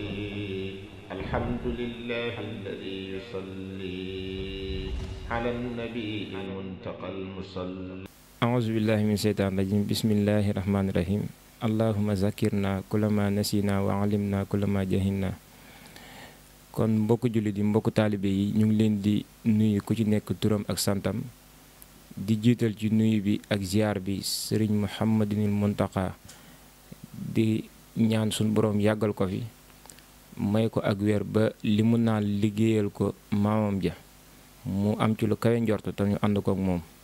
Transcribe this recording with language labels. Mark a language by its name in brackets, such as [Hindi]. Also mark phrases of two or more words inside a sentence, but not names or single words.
[Arabic] الحمد لله الذي يصلي على النبي المنتقى المصلي. أعوذ بالله من الشيطان الرجيم. بسم الله الرحمن الرحيم. اللهم ذكرنا كل ما نسينا وعلمنا كل ما جهلنا. [Wolof] kon mbokku jullit yi mbokku taalibe yi ñu ngi leen di nuyu ku ci nekk turam ak santam di jiital ci nuyu bi ak ziar bi sëriñ Muhammadinil Muntaqa di ñaan suñu boroom yàggal ko fi may ko ak wér ba li mu naan liggéeyal ko maamam ja mu am ci lu kawe njort te ñu ànd ko ak moom.